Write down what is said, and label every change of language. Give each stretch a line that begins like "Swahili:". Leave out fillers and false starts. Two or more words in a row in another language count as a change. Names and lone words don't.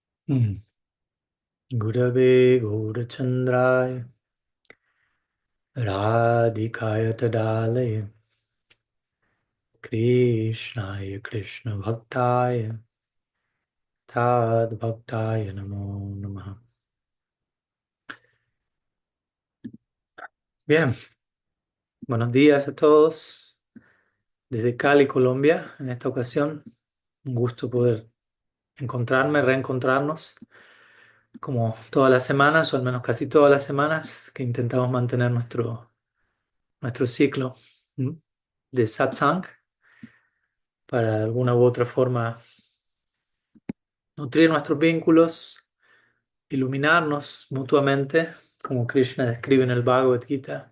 Sanskrit: Gurave Gaurachandraya Radhikaya Tadalaya Krishnaya Krishna Bhaktaya Tad Bhaktaya Namo Namaha.
Spanish: Bien, buenos días a todos desde Cali, Colombia. En esta ocasión, un gusto poder reencontrarnos, como todas las semanas, o al menos casi todas las semanas, que intentamos mantener nuestro ciclo, ¿m?, de satsang, para de alguna u otra forma nutrir nuestros vínculos, iluminarnos mutuamente, como Krishna describe en el Bhagavad Gita.